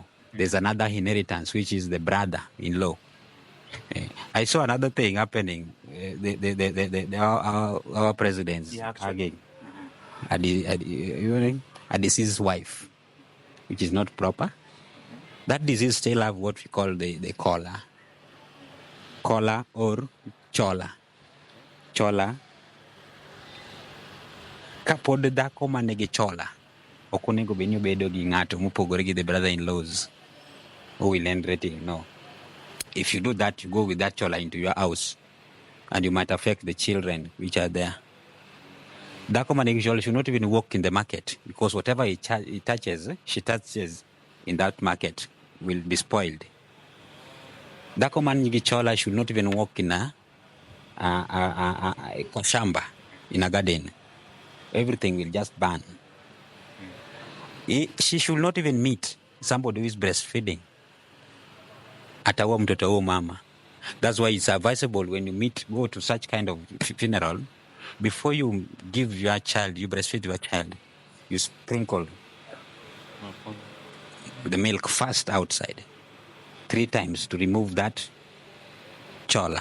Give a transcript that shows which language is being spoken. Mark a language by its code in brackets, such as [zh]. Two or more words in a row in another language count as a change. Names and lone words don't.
[en] There's another inheritance, which is the brother-in-law. I saw another thing happening. Our presidents again, a deceased wife, which is not proper. That disease still have what we call the kola or chola. [luo] Kapod dhako manigi chola, ok onego bed ni obedo gi ng'ato mopogore gi [en] the brother-in-laws who will inherit it. No. If you do that, you go with that chola into your house, and you might affect the children which are there. [luo] Dhako manigi chola [en] should not even walk in the market, because whatever she touches in that market will be spoiled. [luo] Dhako manigi chola [en] should not even walk in a shamba, in a garden. Everything will just burn. She should not even meet somebody who is breastfeeding. [sw] Atawa mtoto huo mama. [en] That's why it's advisable when you go to such kind of funeral, before you give your child, you breastfeed your child, you sprinkle the milk first outside 3 times to remove that chola.